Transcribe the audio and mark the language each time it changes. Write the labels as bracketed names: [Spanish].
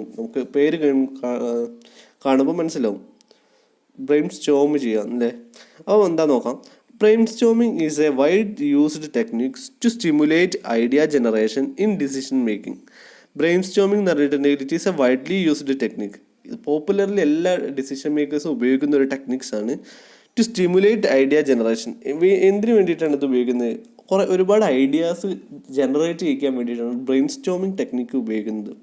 [Malayalam] നമുക്ക് പേര് കാണുമ്പോൾ മനസ്സിലാവും. ബ്രെയിൻ സ്റ്റോം ചെയ്യാം അല്ലേ. അപ്പോൾ എന്താ നോക്കാം. [English] Brainstorming is a wide used technique to stimulate idea generation in decision making. [Malayalam] Brainstorming എന്ന് പറഞ്ഞിട്ടുണ്ടെങ്കിൽ [English] It is a widely used technique. [Malayalam] Popularly എല്ലാ ഡിസിഷൻ മേക്കേഴ്സും ഉപയോഗിക്കുന്ന ഒരു ടെക്നിക്സ് ആണ് [English] To stimulate idea generation. [Malayalam] എന്തിനു വേണ്ടിയിട്ടാണ് ഇത് ഉപയോഗിക്കുന്നത്? ഒരുപാട് ഐഡിയാസ് ജനറേറ്റ് ചെയ്യിക്കാൻ വേണ്ടിയിട്ടാണ് ബ്രെയിൻ സ്റ്റോമിംഗ് ടെക്നിക്ക് ഉപയോഗിക്കുന്നത്.